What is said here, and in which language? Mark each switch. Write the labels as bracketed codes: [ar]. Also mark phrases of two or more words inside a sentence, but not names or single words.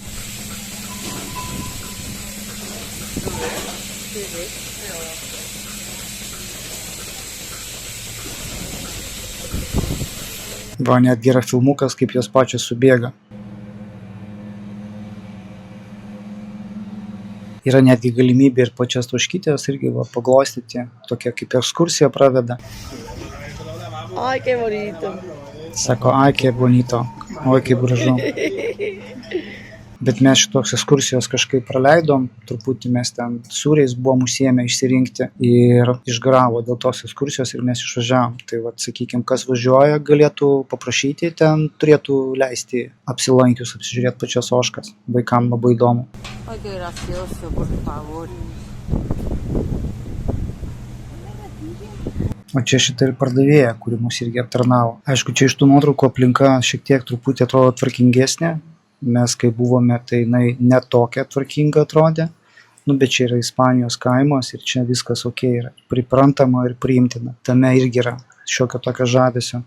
[lt] Netgi yra filmukas, kaip jos pačios subėga. Yra netgi galimybė ir pačias ožkytės irgi paglostyti, tokia kaip ekskursija praveda. [es] Ay, qué bonito. [lt] Sako, ai, kaip bonito, oi, kaip gražu. Bet mes šitos ekskursijos kažkaip praleidom, truputį mes ten sūriais buvom užsiėmę išsirinkti ir išgaravo dėl tos ekskursijos ir mes išvažiavom. Tai sakykime, kas važiuoja, galėtų paprašyti, ten turėtų leisti apsilankius, apsižiūrėti pačias ožkas. Vaikam labai įdomu. [es] Ay, qué gracioso, por favor. [lt] O čia šitą ir pardavėja, kuri mus irgi aptarnavo. Aišku, čia iš tų nuotraukų aplinka šiek tiek truputį atrodo tvarkingesnė. Mes kai buvome, tai jinai netokia tvarkinga atrodė. Bet čia yra Ispanijos kaimas ir čia viskas ok yra. Priprantama ir priimtina. Tame irgi yra šiokio tokio žavesio.